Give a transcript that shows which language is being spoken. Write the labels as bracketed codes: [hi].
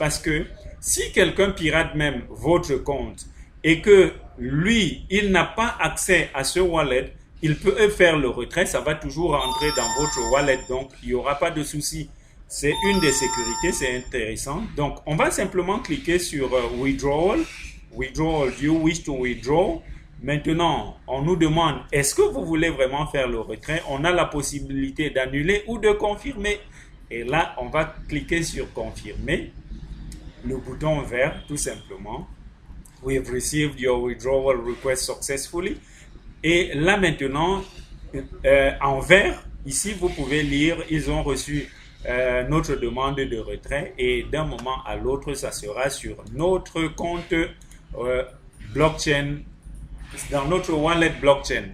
[fr] Parce que si quelqu'un pirate même votre compte et que lui, il n'a pas accès à ce wallet, il peut faire le retrait, ça va toujours rentrer dans votre wallet, donc il n'y aura pas de souci. C'est une des sécurités, c'est intéressant. Donc, on va simplement cliquer sur Withdrawal. [en] Withdrawal, do you wish to withdraw? [fr] Maintenant, on nous demande, est-ce que vous voulez vraiment faire le retrait? On a la possibilité d'annuler ou de confirmer. Et là, on va cliquer sur confirmer. Le bouton vert, tout simplement. [en] We've received your withdrawal request successfully. [fr] Et là maintenant, en vert, ici vous pouvez lire, ils ont reçu notre demande de retrait et d'un moment à l'autre, ça sera sur notre compte blockchain, dans notre wallet blockchain.